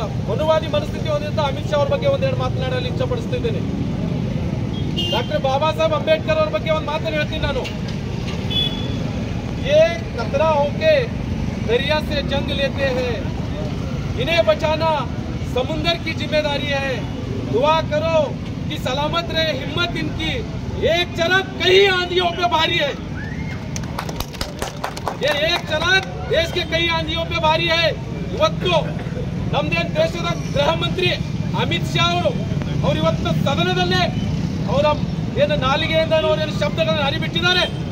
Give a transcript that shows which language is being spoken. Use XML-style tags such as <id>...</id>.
<kn>ಮನುವಾದಿ ಮನಸ್ಥಿತಿ ಹೊಂದಿದ್ದ ಅಮಿತ್ ಶಾ ಅವ್ರ ಬಗ್ಗೆ ಒಂದೆರಡು ಮಾತನಾಡಲು ಇಚ್ಛೆ ಪಡಿಸ್ತಿದ್ದೇನೆ. ಡಾಕ್ಟರ್ ಬಾಬಾ ಸಾಹೇಬ್ ಅಂಬೇಡ್ಕರ್ ಅವ್ರ ಬಗ್ಗೆ ಒಂದು ಮಾತನ್ನು ಹೇಳ್ತೀನಿ ನಾನು.</kn> <hi>ये कतरा होके दरिया से जंग लेते हैं, इन्हें बचाना समुंदर की जिम्मेदारी है. दुआ करो कि सलामत रहे हिम्मत इनकी, एक चरक कई आंधियों पे भारी है. ये एक चरक देश के कई आंधियों पे भारी है.</hi> <kn>ಇವತ್ತು ನಮ್ದೇನು ದೇಶದ ಗೃಹ ಮಂತ್ರಿ ಅಮಿತ್ ಶಾ ಅವರು ಇವತ್ತು ಸದನದಲ್ಲೇ ಅವರ ಏನು ನಾಲಿಗೆಯಿಂದ ಅವರೇನು ಶಬ್ದಗಳನ್ನು ಹರಿಬಿಟ್ಟಿದ್ದಾರೆ.</kn>